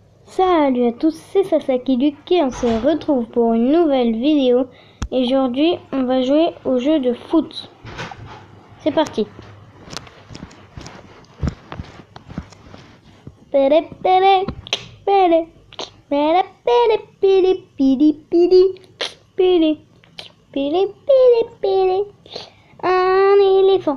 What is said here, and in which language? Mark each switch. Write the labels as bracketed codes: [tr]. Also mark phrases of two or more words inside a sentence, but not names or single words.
[fr] Salut à tous, c'est Sasaki Luke et on se retrouve pour une nouvelle vidéo. Et aujourd'hui, on va jouer au jeu de foot. C'est parti. Pere, pere, pere, pere, pere, pere, piri, piri, piri, piri, piri, piri. Un éléphant.